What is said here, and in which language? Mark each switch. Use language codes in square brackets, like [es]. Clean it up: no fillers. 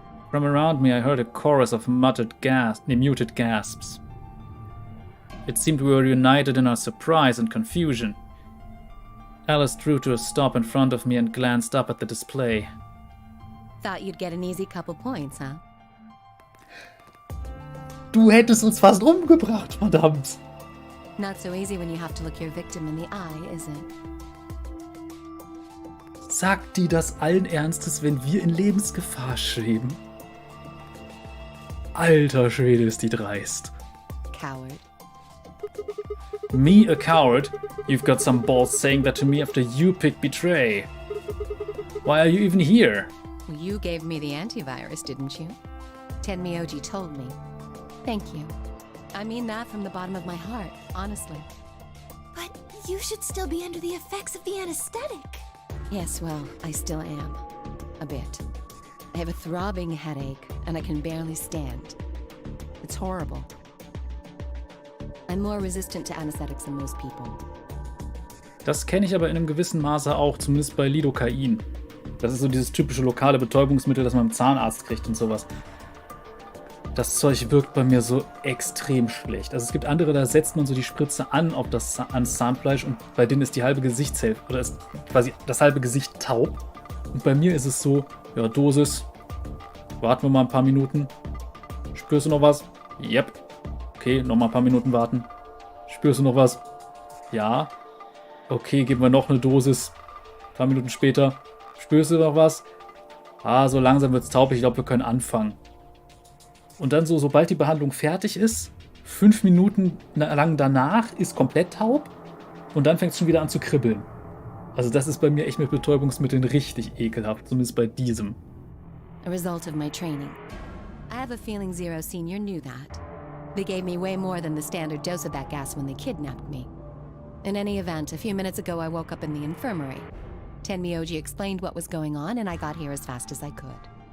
[en] From around me I heard a chorus of muted gasps. It seemed we were united in our surprise and confusion. Alice drew to a stop in front of me and glanced up at the display. Thought you'd get an easy couple points, huh? [de] Du hättest uns fast umgebracht, verdammt! [en] Not so easy when you have to look your victim in the eye, is it? [de] Sagt die das allen Ernstes, wenn wir in Lebensgefahr schweben? Alter Schwede, ist die dreist. [en] Coward. Me, a coward? You've got some balls saying that to me after you picked betray. Why are you even here? You gave me the antivirus, didn't you? Tenmyoji told me. Thank you. I mean that from the bottom of my heart, honestly. But you should still be under the effects of the anesthetic. Yes, well, I still am. A bit. I have a throbbing headache, and I can barely stand. It's horrible. I'm more resistant to anesthetics than most people. [de] Das kenne ich aber in einem gewissen Maße auch, zumindest bei Lidocain. Das ist so dieses typische lokale Betäubungsmittel, das man beim Zahnarzt kriegt und sowas. Das Zeug wirkt bei mir so extrem schlecht. Also es gibt andere, da setzt man so die Spritze ans Zahnfleisch und bei denen ist die halbe Gesichtshälfte, oder ist quasi das halbe Gesicht taub. Und bei mir ist es so, ja, Dosis, warten wir mal ein paar Minuten. Spürst du noch was? Yep. Okay, noch mal ein paar Minuten warten. Spürst du noch was? Ja. Okay, geben wir noch eine Dosis. Ein paar Minuten später. Spürst du noch was? Ah, so langsam wird's taub. Ich glaube, wir können anfangen. Und dann so, sobald die Behandlung fertig ist, 5 Minuten lang danach ist komplett taub und dann fängt es schon wieder an zu kribbeln. Also das ist bei mir echt mit Betäubungsmitteln richtig ekelhaft, zumindest bei diesem. [en] A result of my training. I have a feeling Zero Senior knew that. They gave me way more than the standard dose of that gas when they kidnapped me. In any event, a few minutes ago I woke up in the infirmary. Tenmyoji explained what was going on and I got here as fast as I could.